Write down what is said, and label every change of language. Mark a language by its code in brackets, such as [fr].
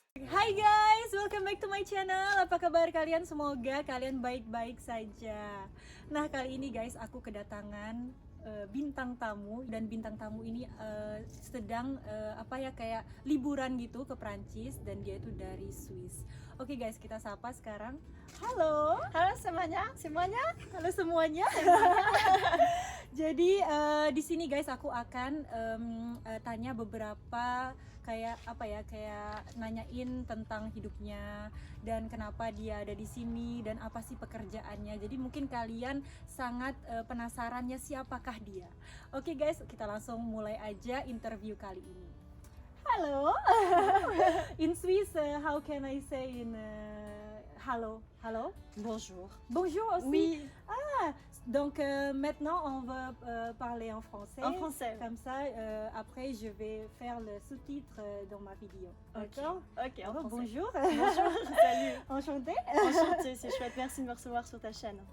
[en] Hai guys, welcome back to my channel. [id] Apa kabar kalian? Semoga kalian baik-baik saja. Nah, kali ini guys, aku kedatangan bintang tamu, dan bintang tamu ini sedang kayak liburan gitu ke Prancis, dan dia itu dari Swiss. Oke guys, kita sapa sekarang. Halo. Halo semuanya. Halo semuanya. Jadi di sini guys aku akan tanya beberapa kayak nanyain tentang hidupnya dan kenapa dia ada di sini dan apa sih pekerjaannya. Jadi mungkin kalian sangat penasarannya siapakah dia. Oke guys, kita langsung mulai aja interview kali ini. Halo. [en] In Swiss, how can I say in hello? Hello? [fr] Bonjour. Bonjour aussi. Oui. Ah, donc maintenant on va parler en français. En français. Comme ça, après je vais faire le sous-titre dans ma vidéo. D'accord? Ok, en Alors, français. bonjour. Bonjour. Salut. Enchantée. Enchantée, c'est chouette. Merci de me recevoir sur ta chaîne.